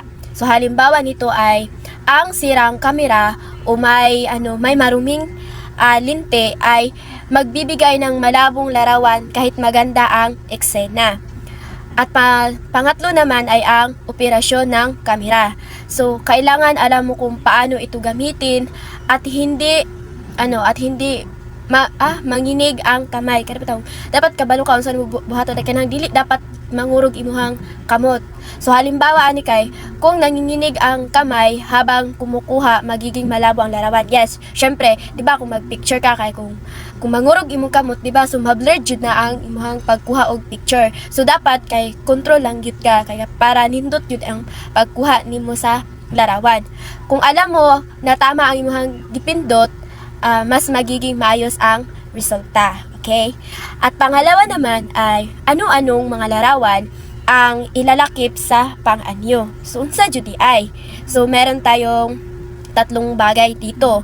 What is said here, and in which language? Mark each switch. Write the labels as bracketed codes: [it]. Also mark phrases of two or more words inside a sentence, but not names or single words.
[tl] So halimbawa nito ay ang sirang kamera o may maruming linte ay magbibigay ng malabong larawan kahit maganda ang eksena. At pangatlo naman ay ang operasyon ng kamera. So kailangan alam mo kung paano ito gamitin at hindi manginig ang kamay. [ceb] Kaya dapat kabalo ka unsa mo buhaton kanang dili dapat mangurog imuhang kamot. [tl] So halimbawa [ceb] ani kay [tl] kung nanginginig ang kamay habang kumukuha, magiging malabo ang larawan. [ceb] Yes, syempre, di ba kung mag-picture ka kay kung mangurog imong kamot, di ba, so ma-blur jud na ang imuhang pagkuha og picture. So dapat kay control lang gyud ka kaya para nindot jud ang pagkuha nimo sa larawan. [tl] Kung alam mo na tama [ceb] ang imuhang gipindot, [tl] mas magiging maayos ang resulta. [en] Okay? [tl] At pangalawa naman ay ano-anong mga larawan ang ilalakip sa pang-anyo. [ceb] So, unsa jud ay? [tl] So, meron tayong tatlong bagay dito.